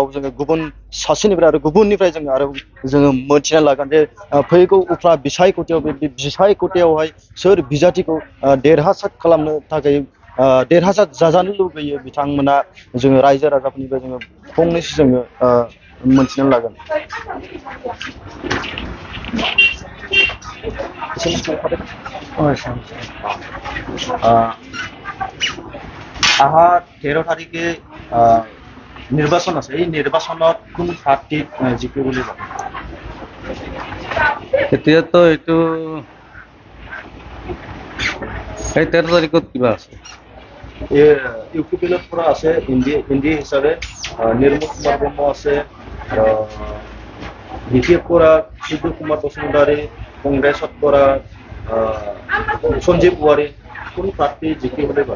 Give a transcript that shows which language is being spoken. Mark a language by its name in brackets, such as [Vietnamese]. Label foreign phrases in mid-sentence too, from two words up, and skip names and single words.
[Bodo] जोङो गुबुन सासेनिफ्राय आरो गुबुननिफ्राय जोङो मोनथिना लागोन जे फैगौ उफ्रा बिसायख'थियाव बे बिसायख'थियावहाय सोर बिजाथिखौ देरहासार खालामनो थाखाय देरहासार जाजानो लुबैयो बिथांमोना जोङो रायजो राजाफोरनिफ्राय जोङो फंनैसो जोङो मोनथिना लागोन [Assamese] আহা 13 তাৰিখে নিৰ্বাচন আছে এই নিৰ্বাচনত কোন পাৰ্টি জিকিব বুলি ভাবে এতিয়াতো এইটো এই 13 তাৰিখত কিবা আছে ইউপিপিএলৰ পৰা আছে হিন্দী হিচাপে নিৰ্মল কুমাৰ ব্ৰহ্ম আছে বিপিএফ পৰা সুদ্দ কুমাৰ বসুমতাৰী কংগ্ৰেছত পৰা সঞ্জীৱ ৱাৰী কোন পাৰ্টি জিকিব বুলি ভাবে